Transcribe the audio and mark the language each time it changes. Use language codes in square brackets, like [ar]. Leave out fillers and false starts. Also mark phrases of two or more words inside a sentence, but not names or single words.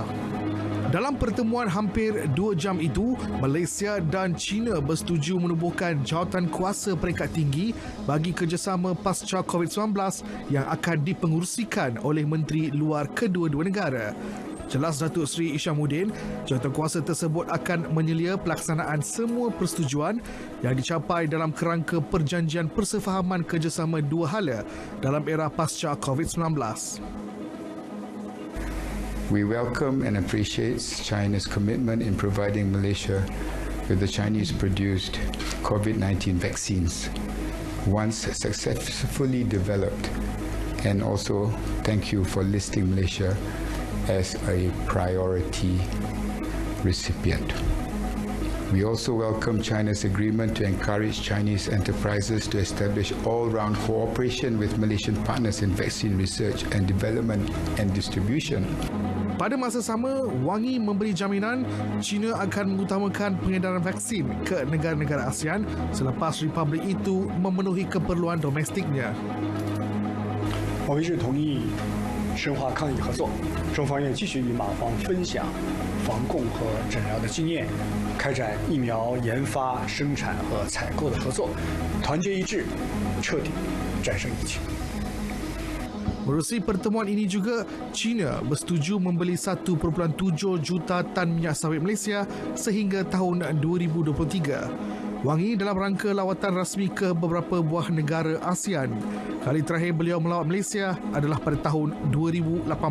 [ms] Dalam pertemuan hampir 2 jam itu, Malaysia dan China bersetuju menubuhkan jawatan kuasa peringkat tinggi bagi kerjasama pasca COVID-19 yang akan dipengurusikan oleh Menteri Luar kedua-dua negara. Jelas Datuk Seri Hishamuddin, jawatan kuasa tersebut akan menyelia pelaksanaan semua persetujuan yang dicapai dalam kerangka perjanjian persefahaman kerjasama dua hala dalam era pasca COVID-19. [en] We welcome and appreciate China's commitment in providing Malaysia with the Chinese-produced COVID-19 vaccines, once successfully developed, and also thank you for listing Malaysia as a priority recipient. We also welcome China's agreement to encourage Chinese enterprises to establish all-round cooperation with Malaysian partners in vaccine research and development and distribution. [ms] Pada masa sama, Wang Yi memberi jaminan China akan mengutamakan pengedaran vaksin ke negara-negara ASEAN selepas Republik itu memenuhi keperluan domestiknya. [zh] 我们是同意深化抗疫合作，中方愿继续与马方分享防控和诊疗的经验，开展疫苗研发、生产和采购的合作，团结一致，彻底战胜疫情。 [ms] Menerusi pertemuan ini juga, China bersetuju membeli 1.7 juta tan minyak sawit Malaysia sehingga tahun 2023. Wang Yi dalam rangka lawatan rasmi ke beberapa buah negara ASEAN. Kali terakhir beliau melawat Malaysia adalah pada tahun 2018.